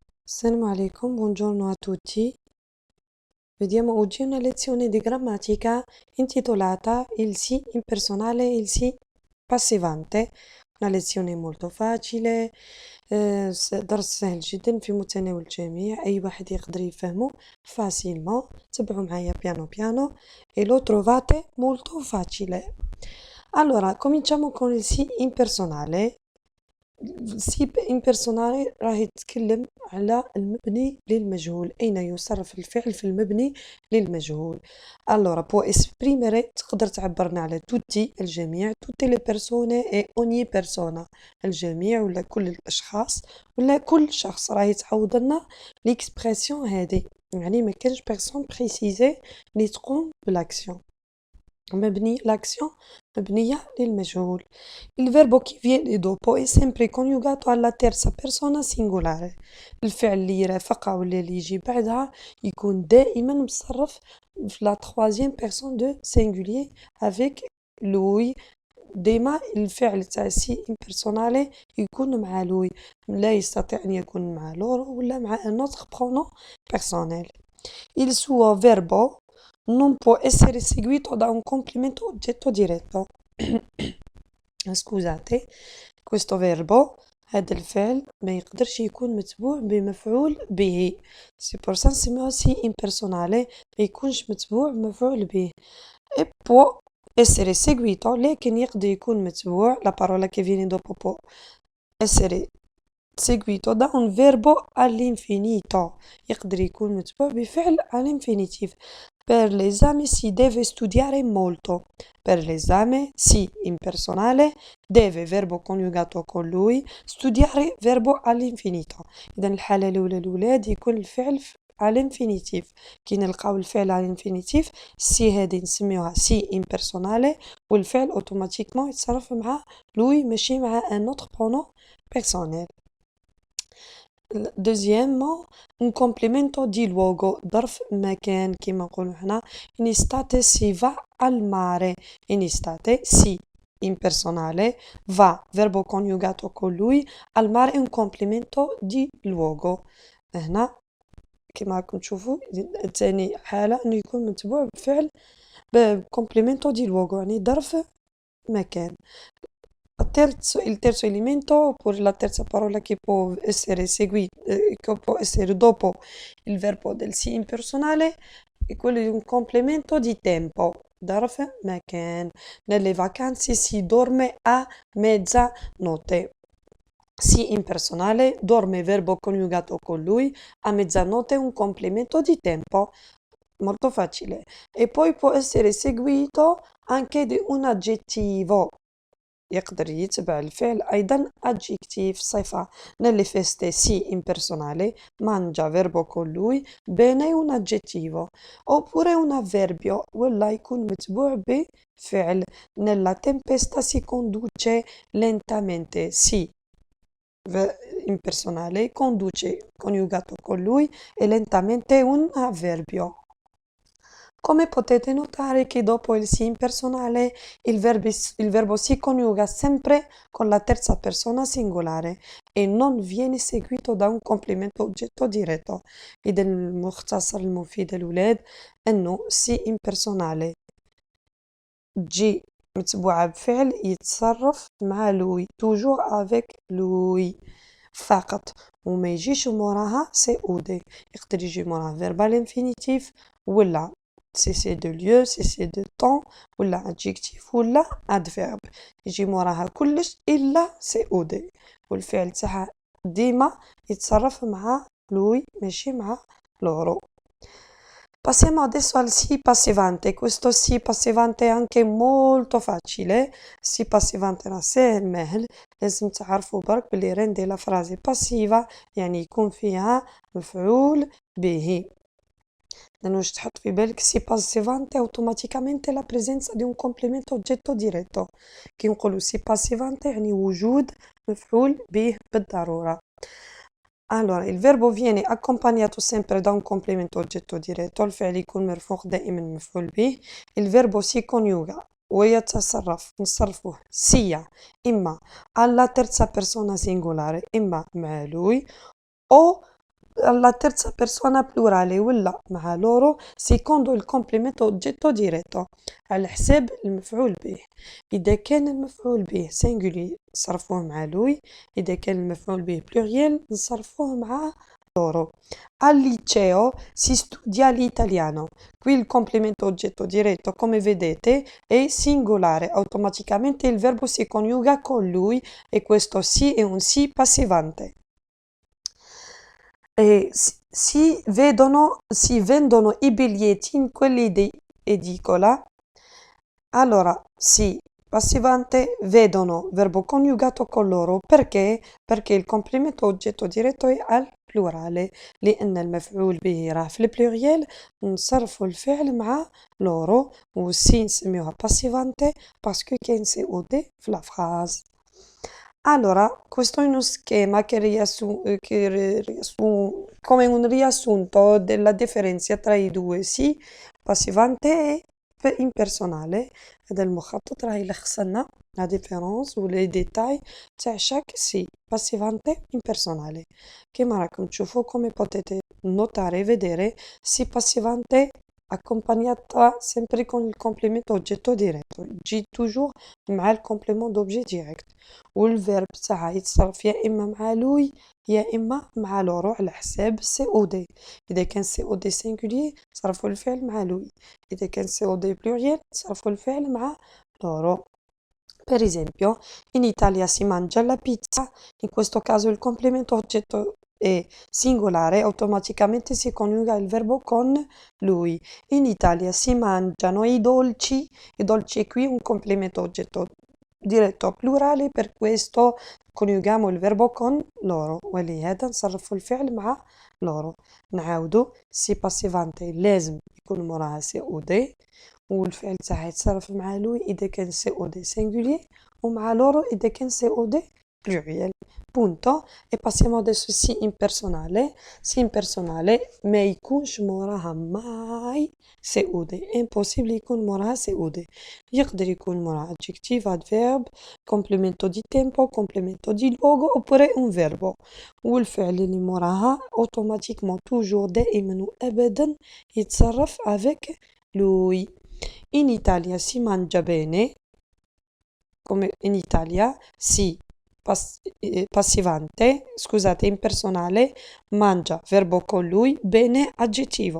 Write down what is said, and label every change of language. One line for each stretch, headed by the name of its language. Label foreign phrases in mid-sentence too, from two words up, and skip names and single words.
Arabic: السلام عليكم,
Italian: buongiorno a tutti. Vediamo oggi una lezione di grammatica intitolata Il sì impersonale e il sì passivante. Una lezione molto facile.
Arabic: درس سهل جدا في متناول الجميع، أي واحد يقدر يفهمه facilement. تبعوا معايا
Italian: piano piano e lo trovate molto facile. Allora, cominciamo con il sì impersonale.
Arabic: السي impersonale راه يتكلم على المبني للمجهول، أين يصرف الفعل في المبني للمجهول.
Italian: allora può esprimere،
Arabic: تقدر تعبرنا على tutti الجميع،
Italian: tutte le persone e ogni persona،
Arabic: الجميع ولا كل الأشخاص ولا كل شخص، راه يتعوض لنا l'expression هذه، يعني ما كانش
French: personne précisé
Arabic: اللي تقوم بالأكسيون. مبني l'action مبنية للمجهول.
Italian: Il verbo che viene dopo è sempre coniugato alla terza persona singolare.
Arabic: الفعل اللي يرافق ولا اللي يجي بعدها يكون دائما مصرف في
French: la troisième personne de singulier avec lui.
Arabic: ديما الفعل تاع سي impersonale يكون مع lui، لا يستطيع أن يكون مع لورو ولا مع
French: un autre pronom personnel.
Italian: Il suo verbo non può essere seguito da un complemento oggetto diretto. Scusate, questo verbo
Arabic: هذا الفعل ما يقدرش يكون متبوع بمفعول به. سي
French: pour ça
Arabic: نسميوها سي impersonale، ما يكونش متبوع بمفعول به.
Italian: e può essere seguito،
Arabic: لكن يقدر يكون متبوع،
Italian: la parola che viene dopo può essere seguito da un verbo all'infinito،
Arabic: يقدر يكون متبوع بفعل all'infinitif.
Italian: Per l'esame si deve studiare molto. Per l'esame si impersonale، deve verbo coniugato con lui، studiare verbo all'infinito.
Arabic: إذا الحالة الأولى يكون الفعل all'infinitif. كي نلقاو الفعل all'infinitif سي هذه نسميوها سي impersonale، والفعل اوتوماتيكمون يتصرف مع lui ماشي مع
French: un autre pronom personnel. Deuxièmement,
Italian: un complemento di luogo،
Arabic: ظرف مكان كيما نقولو حنا.
Italian: in estate si va al mare. in estate si impersonale va verbo coniugato con lui، al mare un complemento di luogo.
Arabic: هنا كيما راكم تشوفوا تاني حالة انه يكون متبوع بفعل
Italian: complemento di luogo،
Arabic: يعني ظرف مكان.
Italian: Il terzo elemento, oppure la terza parola che può essere seguita, che può essere dopo il verbo del sì impersonale, è quello di un complemento di tempo.
Arabic: ظرف مكان.
Italian: Nelle vacanze si dorme a mezzanotte. Sì impersonale, dorme verbo coniugato con lui, a mezzanotte un complemento di tempo. Molto facile. E poi può essere seguito anche di un aggettivo.
Arabic: يقدر يتبع الفعل أيضا adjectif صفة.
Italian: nelle feste si impersonale mangia verbo con lui bene un aggettivo. oppure un avverbio
Arabic: ولا يكون متبوع بفعل.
Italian: nella tempesta si conduce lentamente si impersonale conduce coniugato con lui e lentamente un avverbio. Come potete notare che dopo il sì impersonale il verbo si coniuga sempre con la terza persona singolare e non viene seguito da un complemento oggetto diretto.
Arabic: إذا المختصر المفيد الأولاد أنه سي impersonale تجي متبوعة بفعل يتصرف مع لوي
French: toujours avec lui
Arabic: فقط، وما يجيش موراها سي او دي. يقدر يجي موراها
French: verbal infinitif
Arabic: ولا
French: cessé de lieu cessé de temps
Arabic: ولا adjectif ولا adverbe. يجي موراها كلش إلا سي او دي، والفعل تاعها ديما يتصرف مع لوي ماشي مع loro.
Italian: Passiamo adesso al sì passivante. Questo sì passivante è anche molto facile. sì passivante
Arabic: راه ساهل ماهل، لازم تعرفوا برك بلي رندي
Italian: la frase passiva
Arabic: يعني يكون فيها مفعول به. لأنه واش تحط في بالك سي
Italian: passivante automaticamente la presenza di un complemento oggetto diretto.
Arabic: كي نقولوا سي passivante يعني وجود مفعول به بالضرورة.
Italian: Allora, il verbo viene accompagnato sempre da un complemento oggetto diretto،
Arabic: الفعل يكون مرفوع دائما مفعول به.
Italian: il verbo si coniuga
Arabic: ويتصرف نصرفوه
Italian: sia إما alla terza persona singolare
Arabic: إما مع
Italian: lui o alla terza persona plurale
Arabic: ولا مع
Italian: loro secondo il complemento oggetto diretto
Arabic: على حساب المفعول به. إذا كان المفعول به singulier نصرفوه مع lui، إذا كان المفعول به pluriel نصرفوه مع loro.
Italian: Al liceo si studia l'italiano. Qui il complemento oggetto diretto, come vedete, è singolare. Automaticamente il verbo si coniuga con lui e questo sì è un sì passivante. E si vendono i biglietti in quelli di edicola. Allora, sì, passivante, vedono, verbo coniugato con loro. Perché? Perché il complemento oggetto diretto è al plurale.
Arabic: لأن المفعول به راه في البلوريال نصرفوا الفعل مع loro والسي نسميوها passivante باسكو كاين سي او دي في
French: la phrase.
Italian: Allora, questo è uno schema come un riassunto della differenza tra i due, sì, passivante e impersonale.
Arabic: هذا المخطط راهي يلخص لنا
French: la différence
Arabic: و
French: les détails
Arabic: تاع chaque
Italian: sì, passivante impersonale.
Arabic: كما راكم تشوفوا
Italian: come potete notare vedere sì passivante accompagnata sempre con il complemento oggetto diretto.
French: تجي toujours مع il complément d'objet direct.
Arabic: والverb تاعها يتصرف يا إما مع لوي يا إما مع لورو على حساب سي أو دي. إذا كان سي أو دي singulier صرفوا الفعل مع لوي، إذا كان سي أو دي pluriel صرفوا الفعل مع loro.
Italian: Per esempio, in Italia si mangia la pizza, in questo caso il complemento oggetto è singolare, automaticamente si coniuga il verbo con lui. In Italia si mangiano i dolci qui un complemento oggetto diretto plurale, per questo coniughiamo il verbo con loro.
Arabic: ولهذا نصرف الفعل مع loro. نعاودو
Italian: si passivante
Arabic: لازم يكون موراها سي او دي والفعل تاعها يتصرف مع لوي إذا كان سي او دي singulier ومع loro إذا كان سي او دي pluriel.
Italian: Punto. E passiamo adesso sì impersonale. Sì impersonale
Arabic: ما يكونش موراها ماي سي او دي. impossible يكون موراها سي او دي. يقدر يكون موراها
English: adjective, adverb,
Italian: complemento di tempo, complemento di luogo oppure un verbo.
Arabic: والفعل اللي موراها
French: automatiquement toujours
Arabic: دائما وأبدا يتصرف avec lui.
Italian: In Italia si mangia bene, come in Italia si passivante, scusate, impersonale, mangia, verbo con lui, bene, aggettivo.